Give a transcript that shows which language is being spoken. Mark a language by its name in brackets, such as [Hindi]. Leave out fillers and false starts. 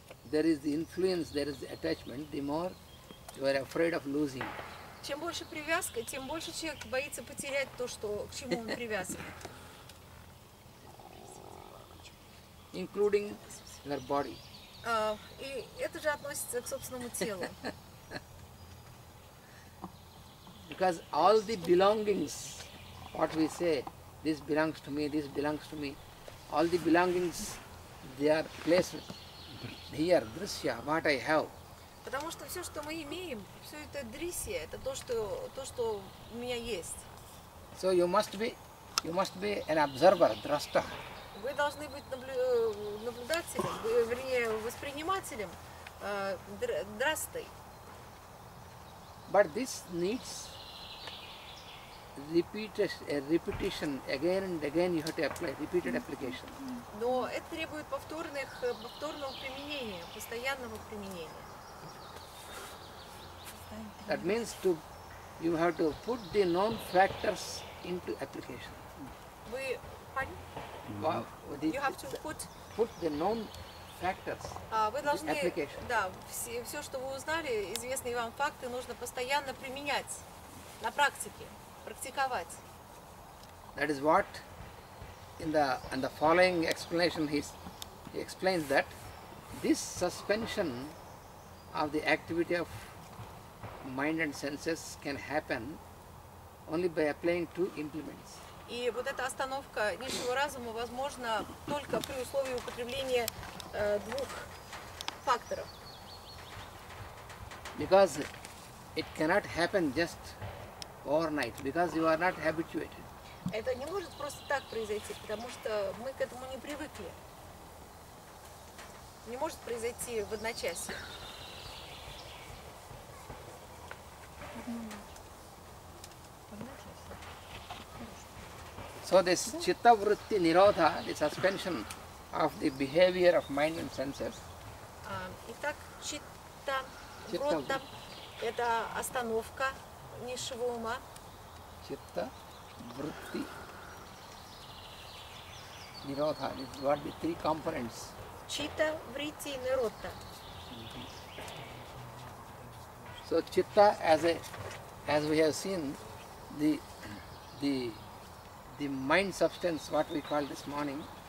[English] there is the influence, there is the attachment, the more you are afraid of losing. [Russian] Чем больше привязка, тем больше человек боится потерять то, что, к чему он привязан. [English] Including your body. [Russian] И это же относится к собственному телу. [English] Because all the belongings, what we say, this belongs to me, this belongs to me, all the belongings, they are placed here, drishya, what I have. [Russian] Потому что все, что мы имеем, все это дрисия, это то, что у меня есть. [English] So you must be an observer, drashta. [Russian] Вы должны быть наблюдателем, вернее, воспринимателем, драстой. [English] But this needs repetition, again and again you have to apply, repeated application. [Russian] Но это требует повторного применения, постоянного применения. [English] That means you have to put the known factors into application. [Russian] Вы, [English] Wow, you have to put the known factors [Russian] вы [English] into [Russian] должны, [English] application. [Russian] да, все, что вы узнали, известные вам факты, нужно постоянно применять на практике, практиковать. [English] That is what in the following explanation he explains that this suspension of the activity of mind and senses can happen only by applying two implements. [Russian] И вот эта остановка низшего разума возможна только при условии употребления двух факторов. [English] Because it cannot happen just overnight, because you are not habituated. [Russian] Это не может просто так произойти, потому что мы к этому не привыкли. Не может произойти в одночасье. [English] So this chitta vritti nirodha, the suspension of the behavior of mind and senses, [Russian] Итак, читта вротта – это остановка низшего ума. [English] chitta vritti nirodha, is what the three components. [Russian] Читта, вритти и ниротта. [English] So chitta, as we have seen, the mind substance, what we call this morning.